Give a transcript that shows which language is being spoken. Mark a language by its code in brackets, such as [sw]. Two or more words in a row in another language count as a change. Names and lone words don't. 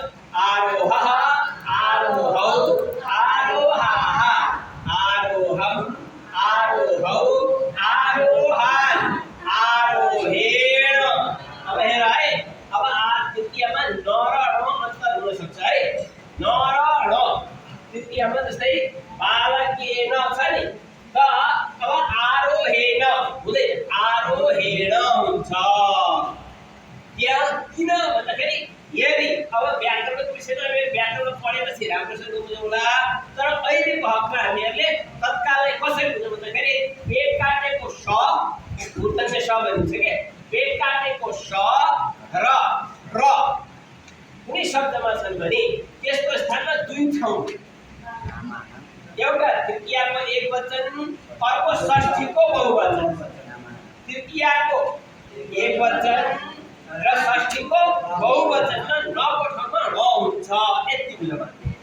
[sa] आरोह आरोहौ आरोहाः आरोहम् आरोहौ आरोहान् आरोहेण [ne] अब हेर है अब द्वितीयमा न र ण अन्तर हुन सक्छ है न र ण द्वितीयमा जस्तै बालकेन छ नि त अब आरोहेण हुँदैन आरोहेण हुन्छ यहाँ किन भन्दाखेरि यदि अब व्याकरणको विषयमा हामी व्याकरण पढेपछि राम्रोसँग बुझौँला, तर अहिलेको हकमा हामीहरूले तत्कालै कसरी बुझौँ भन्दाखेरि पेट काटेको स मूर्धन्य स भनिन्छ के, पेट काटेको स र र कुनै शब्दमा छन् भने त्यसको स्थानमा दुई ठाउँ एउटा तृतीयाको एकवचन, अर्को षष्ठीको बहुवचन। तृतीयाको एकवचन र षष्ठीको बहुवचनमा नको ठाउँमा ण हुन्छ, यति बुझ्नु हैन।